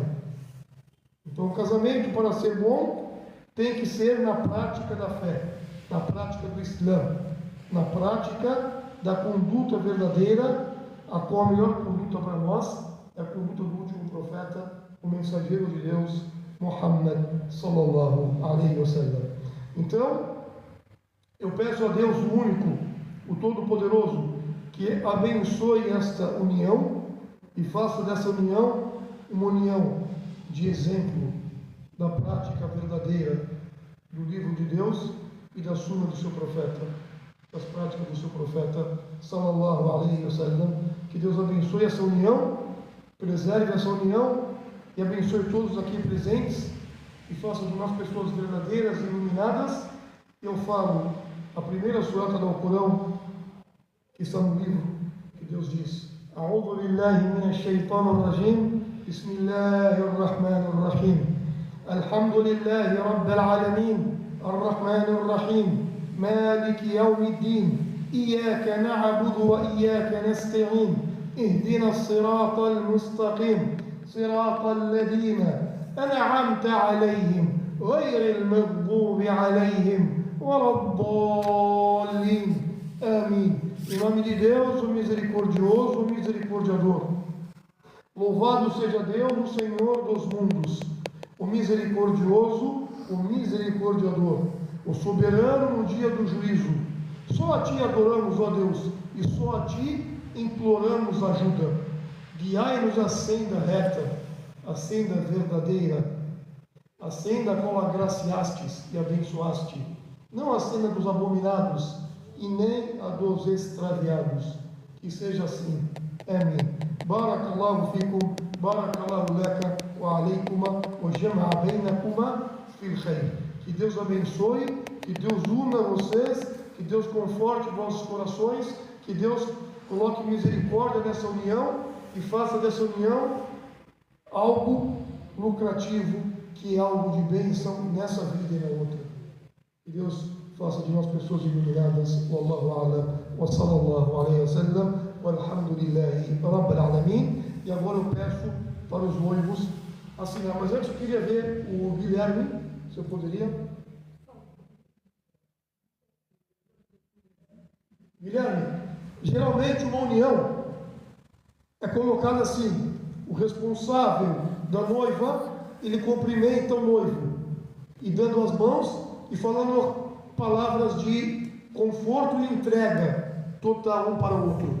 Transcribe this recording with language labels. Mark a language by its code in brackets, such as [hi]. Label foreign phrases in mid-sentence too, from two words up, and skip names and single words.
[pt] Então, o casamento, para ser bom, tem que ser na prática da fé, na prática do Islã, na prática da conduta verdadeira, a qual a melhor conduta para nós é a conduta do último profeta, o mensageiro de Deus, [ar] محمد صلى الله عليه وسلم. [pt] Então, eu peço a Deus o único, o Todo-Poderoso, que abençoe esta união e faça dessa união uma união de exemplo da prática verdadeira do livro de Deus e da sunna do seu profeta, das práticas do seu profeta [ar] صلى الله عليه وسلم. [pt] Que Deus abençoe essa união, preserve essa união e abençoe todos aqui presentes e faça de nós pessoas verdadeiras e iluminadas. Eu falo a primeira surata do Alcorão, que está no livro, que Deus diz: [ar] أعوذ بالله من الشيطان الرجيم بسم الله الرحمن الرحيم الحمد لله رب العالمين الرحمن الرحيم مالك يوم الدين إياك نعبد وإياك نستعين اهدنا الصراط المستقيم صراط الذين أنعمت عليهم غير المغضوب عليهم ولا الضالين. [pt] Amém. Em nome de Deus, o misericordioso, o misericordiador. Louvado seja Deus, o Senhor dos mundos, o misericordioso, o misericordiador, o soberano no dia do juízo. Só a Ti adoramos, ó Deus, e só a Ti imploramos ajuda. Guiai-nos à senda reta, à senda verdadeira, a senda a qual agraciastes e abençoaste, não a senda dos abominados e nem a dos extraviados. Que seja assim. Amém. [ar] بارك الله فيكم بارك الله لك وعليكما وجمع بينكما في الخير. [pt] Que Deus abençoe, que Deus una vocês, que Deus conforte vossos corações, que Deus coloque misericórdia nessa união e faça dessa união algo lucrativo, que é algo de bênção nessa vida e na outra. Que Deus faça de nós pessoas iluminadas. [ar] والله أعلم وصلى الله عليه وسلم والحمد لله رب العالمين. [pt] E agora eu peço para os noivos assinar. Mas antes eu queria ver o Guilherme, se eu poderia. Guilherme, geralmente uma união é colocada assim: o responsável da noiva, ele cumprimenta o noivo e dando as mãos e falando palavras de conforto e entrega total um para o outro.